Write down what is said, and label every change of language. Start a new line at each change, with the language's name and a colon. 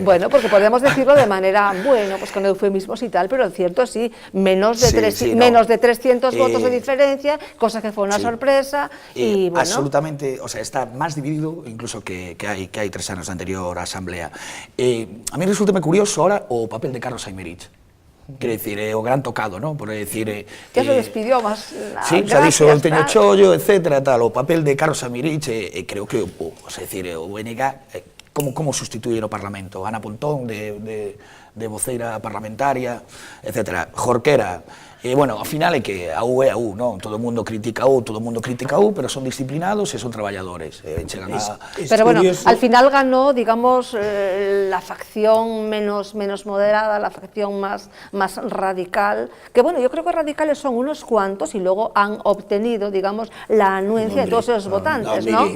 Spanish: Bueno, porque podemos decirlo de manera, bueno, pues con eufemismos y tal, pero cierto, sí, menos de 300 votos de diferencia, cosa que fue una sorpresa, y bueno.
Galician: Absolutamente, o sea, está máis dividido incluso que hai 3 anos da anterior asamblea. A mí resulta curioso ahora o papel de Carlos Aymerich. Quer decir, o gran tocado, ¿no?
Spanish: Por decir... Ya se despidió más...
Galician: Sí, xa dixo el teño chollo, etcétera, tal, o papel de Carlos Aymerich, creo que, o sea, decir, o BNG, como sustituir o Parlamento? Ana Pontón, de voceira parlamentaria, etcétera. Jorquera, E, bueno, ao final é que a U é a U, non? Todo o mundo critica a U, pero son disciplinados e son traballadores. Chegan a...
Spanish: Pero bueno, al final ganó, digamos, la facción menos moderada, la facción más radical, que bueno, yo creo que radicales son unos cuantos y luego han obtenido, digamos, la anuencia de todos esos votantes, ¿no?